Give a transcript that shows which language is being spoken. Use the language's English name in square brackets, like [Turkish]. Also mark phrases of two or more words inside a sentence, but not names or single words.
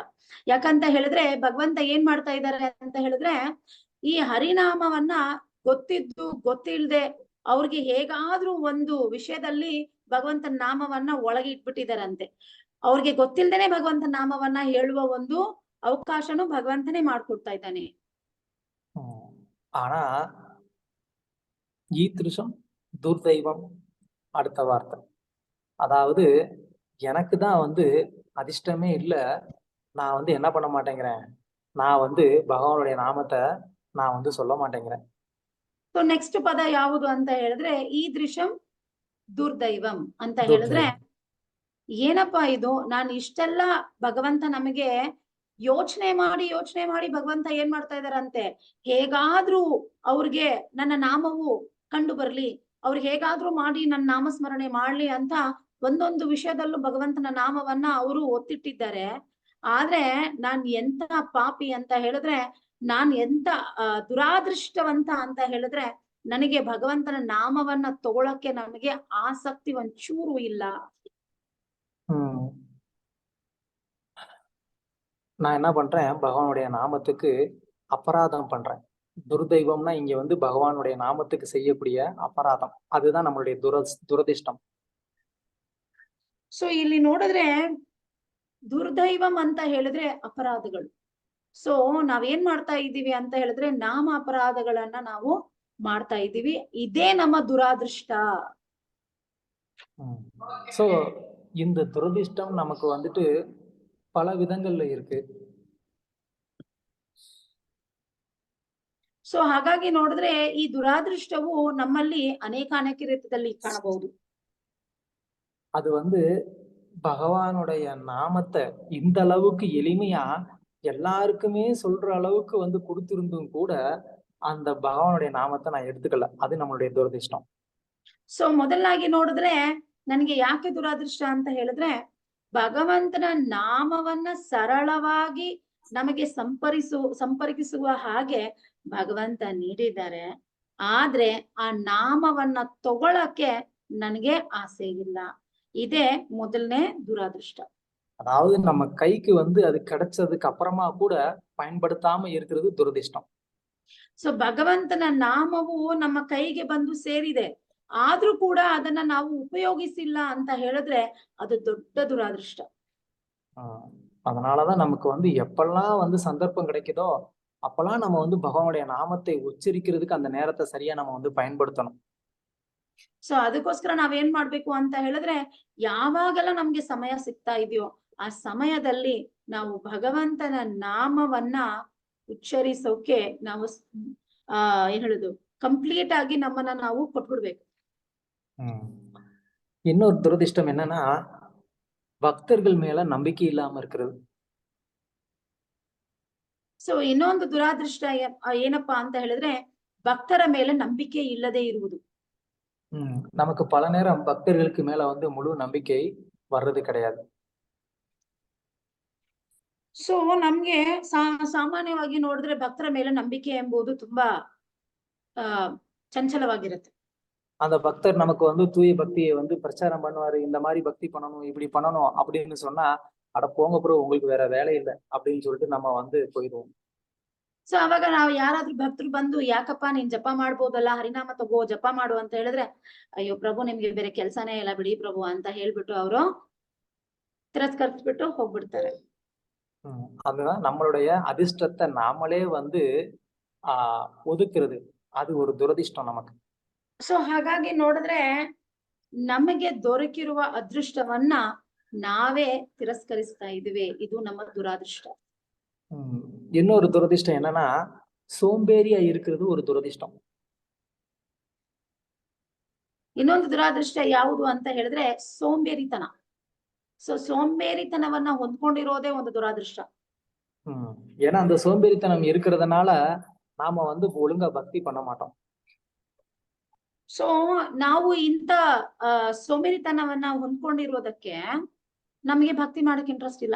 [Kannada] ಯಾಕಂತ ಹೇಳಿದ್ರೆ ಭಗವಂತ ಏನ್ ಮಾಡ್ತಾ ಇದ್ದಾರೆ ಅಂತ ಹೇಳಿದ್ರೆ, ಈ ಹರಿನಾಮವನ್ನ ಗೊತ್ತಿದ್ದು ಗೊತ್ತಿಲ್ಲದೆ ಅವ್ರಿಗೆ ಹೇಗಾದ್ರೂ ಒಂದು ವಿಷಯದಲ್ಲಿ ಭಗವಂತನ ನಾಮವನ್ನ ಒಳಗೆ ಇಟ್ಬಿಟ್ಟಿದಾರಂತೆ. ಅವ್ರಿಗೆ ಗೊತ್ತಿಲ್ದೇನೆ ಭಗವಂತನ ನಾಮವನ್ನ ಹೇಳುವ ಒಂದು ಅವಕಾಶನು ಭಗವಂತನೇ ಮಾಡ್ಕೊಡ್ತಾ ಇದ್ದಾನೆ. [Tamil] ஆனா [Sanskrit] ईदृशं दुर्दैवं [Tamil] அடுத்த வார்த்தை. அதாவது எனக்கு தான் வந்து அதிர்ஷ்டமே இல்ல, நான் வந்து என்ன பண்ண மாட்டேங்கிறேன், நான் வந்து பகவானுடைய நாமத்தை நான் வந்து சொல்ல மாட்டேங்கிறேன். [English] so next [Kannada] ಪದ ಯಾವುದು ಅಂತ ಹೇಳಿದ್ರೆ [Sanskrit] ईदृशं दुर्दैवं [Kannada] ಅಂತ ಹೇಳಿದ್ರೆ ಏನಪ್ಪಾ ಇದು, ನಾನು ಇಷ್ಟೆಲ್ಲ ಭಗವಂತ ನಮಗೆ ಯೋಚನೆ ಮಾಡಿ ಭಗವಂತ ಏನ್ ಮಾಡ್ತಾ ಇದಾರಂತೆ, ಹೇಗಾದ್ರೂ ಅವ್ರಿಗೆ ನನ್ನ ನಾಮವು ಕಂಡು ಬರ್ಲಿ, ಅವ್ರು ಹೇಗಾದ್ರೂ ಮಾಡಿ ನನ್ನ ನಾಮಸ್ಮರಣೆ ಮಾಡ್ಲಿ ಅಂತ ಒಂದೊಂದು ವಿಷಯದಲ್ಲೂ ಭಗವಂತನ ನಾಮವನ್ನ ಅವರು ಒತ್ತಿಟ್ಟಿದ್ದಾರೆ. ಆದ್ರೆ ನಾನ್ ಎಂತ ಪಾಪಿ ಅಂತ ಹೇಳಿದ್ರೆ, ನಾನ್ ಎಂತ ದುರಾದೃಷ್ಟವಂತ ಅಂತ ಹೇಳಿದ್ರೆ, ನನಗೆ ಭಗವಂತನ ನಾಮವನ್ನ ತಗೊಳಕ್ಕೆ ನನಗೆ ಆಸಕ್ತಿ ಒಂಚೂರು ಇಲ್ಲ. [Tamil] நான் என்ன பண்றேன், பகவானுடைய நாமத்துக்கு அபராதம் பண்றேன். துர்தெய்வம்னா இங்க வந்து பகவானுடைய நாமத்துக்கு செய்யக்கூடிய அபராதம், அதுதான் நம்மளுடைய துரதிஷ்டம். [Kannada] ಸೊ ಇಲ್ಲಿ ನೋಡಿದ್ರೆ ದುರ್ದೈವಂ ಅಂತ ಹೇಳಿದ್ರೆ ಅಪರಾಧಗಳು. ಸೊ ನಾವೇನ್ ಮಾಡ್ತಾ ಇದ್ದೀವಿ ಅಂತ ಹೇಳಿದ್ರೆ ನಾಮ ಅಪರಾಧಗಳನ್ನ ನಾವು ಮಾಡ್ತಾ ಇದ್ದೀವಿ, ಇದೇ ನಮ್ಮ ದುರಾದೃಷ್ಟ. [Tamil] சோ இந்த துரதிஷ்டம் நமக்கு வந்துட்டு பல விதங்கள்ல இருக்கு. [Kannada] ಸೊ ಹಾಗಾಗಿ ನೋಡಿದ್ರೆ ಈ ದುರಾದೃಷ್ಟವು ನಮ್ಮಲ್ಲಿ ಅನೇಕ ರೀತಿಯಲ್ಲಿ ಕಾಣಬಹುದು. [Tamil] அது வந்து பகவானுடைய நாமத்தை இந்த அளவுக்கு எளிமையா எல்லாருக்குமே சொல்ற அளவுக்கு வந்து கொடுத்திருந்தும் கூட அந்த பகவானுடைய நாமத்தை நான் எடுத்துக்கல, அது நம்மளுடைய ದುರದೃಷ್ಟம். [Kannada] ಸೊ ಮೊದಲಾಗಿ ನೋಡಿದ್ರೆ ನನಗೆ ಯಾಕೆ ದುರಾದೃಷ್ಟ ಅಂತ ಹೇಳಿದ್ರೆ, ಭಗವಂತನ ನಾಮವನ್ನ ಸರಳವಾಗಿ ನಮಗೆ ಸಂಪರ್ಕಿಸುವ ಹಾಗೆ ಭಗವಂತ ನೀಡಿದ್ದಾರೆ. ಆದ್ರೆ ಆ ನಾಮವನ್ನ ತಗೊಳಕ್ಕೆ ನನಗೆ ಆಸೆ ಇಲ್ಲ, ಇದೇ ಮೊದಲನೇ ದುರಾದೃಷ್ಟ. [Tamil] அதாவது நம்ம கைக்கு வந்து அது கிடைச்சதுக்கு அப்புறமா கூட பயன்படுத்தாம இருக்கிறது ದುರದಿಷ್ಟಂ. [Kannada] ಸೊ ಭಗವಂತನ ನಾಮವು ನಮ್ಮ ಕೈಗೆ ಬಂದು ಸೇರಿದೆ, ಆದ್ರೂ ಕೂಡ ಅದನ್ನ ನಾವು ಉಪಯೋಗಿಸಿಲ್ಲ ಅಂತ ಹೇಳಿದ್ರೆ ಅದು ದೊಡ್ಡ ದುರಾದೃಷ್ಟ. [Tamil] அதனாலதான் நமக்கு வந்து எப்பெல்லாம் வந்து சந்தர்ப்பம் கிடைக்குதோ அப்பெல்லாம் நம்ம வந்து பகவானுடைய நாமத்தை உச்சரிக்கிறதுக்கு அந்த நேரத்தை சரியா நம்ம வந்து பயன்படுத்தணும். [Kannada] ಸೊ ಅದಕ್ಕೋಸ್ಕರ ನಾವೇನ್ ಮಾಡ್ಬೇಕು ಅಂತ ಹೇಳಿದ್ರೆ, ಯಾವಾಗೆಲ್ಲ ನಮ್ಗೆ ಸಮಯ ಸಿಗ್ತಾ ಇದೆಯೋ ಆ ಸಮಯದಲ್ಲಿ ನಾವು ಭಗವಂತನ ನಾಮವನ್ನ ಉಚ್ಚರಿಸೋಕೆ ನಾವು ಏನ್ ಹೇಳುದು ಕಂಪ್ಲೀಟ್ ಆಗಿ ನಮ್ಮನ್ನ ನಾವು ಕೊಟ್ಬಿಡ್ಬೇಕು. [Tamil] இன்னொரு துரதிர்ஷ்டம் என்னன்னா, பக்தர்கள் மேல நம்பிக்கை இல்லாம இருக்கிறது. [Kannada] ಸೊ ಇನ್ನೊಂದು ದುರಾದೃಷ್ಟ ಏನಪ್ಪಾ ಅಂತ ಹೇಳಿದ್ರೆ, ಭಕ್ತರ ಮೇಲೆ ನಂಬಿಕೆ ಇಲ್ಲದೆ ಇರುವುದು. [Tamil] நமக்கு பல நேரம் பக்தர்களுக்கு மேல வந்து முழு நம்பிக்கை வர்றது கிடையாது. [Kannada] ಸೊ ನಮ್ಗೆ ಸಾಮಾನ್ಯವಾಗಿ ನೋಡಿದ್ರೆ ಭಕ್ತರ ಮೇಲೆ ನಂಬಿಕೆ ಎಂಬುದು ತುಂಬಾ ಚಂಚಲವಾಗಿರುತ್ತೆ. [Tamil] அந்த பக்தர் நமக்கு வந்து தூய பக்தியை வந்து பிரச்சாரம் பண்ணுவாரு, இந்த மாதிரி பக்தி பண்ணணும், இப்படி பண்ணணும் அப்படின்னு சொன்னா, அட போங்க ப்ரோ, உங்களுக்கு வேற வேலை இல்லை அப்படின்னு சொல்லிட்டு நம்ம வந்து போயிடுவோம். [Kannada] ಸೊ ಅವಾಗ ನಾವು ಯಾರಾದ್ರೂ ಭಕ್ತರು ಬಂದು, ಯಾಕಪ್ಪ ನೀನ್ ಜಪ ಮಾಡ್ಬೋದಲ್ಲ, ಹರಿನಾಮ ತಗೋ ಜಪ ಮಾಡು ಅಂತ ಹೇಳಿದ್ರೆ, ಅಯ್ಯೋ ಪ್ರಭು ನಿಮ್ಗೆ ಬೇರೆ ಕೆಲ್ಸಾನೇ ಇಲ್ಲ ಬಿಡಿ ಪ್ರಭು ಅಂತ ಹೇಳ್ಬಿಟ್ಟು ಅವರು ತಿರಸ್ಕರಿಸ್ಬಿಟ್ಟು ಹೋಗ್ಬಿಡ್ತಾರೆ. [Tamil] அதுதான் நம்மளுடைய அதிர்ஷ்டத்தை நாமளே வந்து ஒதுக்குறது. அது ஒரு துரதிர்ஷ்டம் நமக்கு. [Kannada] ಸೊ ಹಾಗಾಗಿ ನೋಡಿದ್ರೆ ನಮಗೆ ದೊರಕಿರುವ ಅದೃಷ್ಟವನ್ನ ನಾವೇ ತಿರಸ್ಕರಿಸ್ತಾ ಇದ್ವಿ. ಇದು ನಮ್ಮ ದುರಾದೃಷ್ಟ. [Tamil] இன்னொரு துரதிர்ஷ்டம் என்னன்னா, சோம்பேறியா இருக்கிறது ஒரு துரதிர்ஷ்டம். [Kannada] ಇನ್ನೊಂದು ದುರಾದೃಷ್ಟ ಯಾವುದು ಅಂತ ಹೇಳಿದ್ರೆ ಸೋಂಬೇರಿತನ. ಸೊ ಸೋಂಬೇರಿತನವನ್ನ ಹೊಂದ್ಕೊಂಡಿರೋದೇ ಒಂದು ದುರಾದೃಷ್ಟ. [Tamil] ஏன்னா அந்த சோம்பேறித்தனம் இருக்கிறதுனால நாம வந்து ஒழுங்கா பக்தி பண்ண மாட்டோம். [Kannada] ಸೊ ನಾವು ಇಂತ ಸೋಂಬೇರಿತನವನ್ನ ಹೊಂದ್ಕೊಂಡಿರೋದಕ್ಕೆ ನಮಗೆ ಭಕ್ತಿ ಮಾಡಕ್ ಇಂಟ್ರೆಸ್ಟ್ ಇಲ್ಲ.